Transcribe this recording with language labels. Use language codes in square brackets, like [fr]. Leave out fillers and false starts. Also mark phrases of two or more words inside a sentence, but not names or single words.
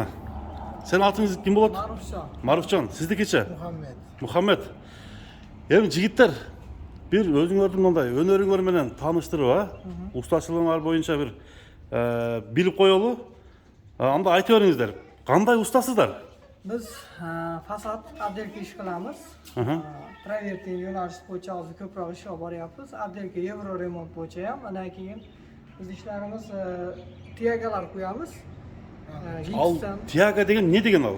[ky] Сенин атыңыз ким болот? Марифжан. Сиздикичи? Мухаммед. Эми жигиттер, bir өзүңөрдүн мындай өнөрүңөр менен тааныштырып, устачылыгыңар боюнча бир билип коелу. Анда айтып бериңиздер. Кандай устасыздар? [uz] Biz fasad abdelka ish qilamiz. Travertin yo'nalish bo'yicha hozir ko'proq ish olib boryapmiz. Abdelka Euro remont bo'yicha ham, undan keyin biz ishlarimiz tiyagalar qo'yamiz. Al tiyaga degan ne degan al?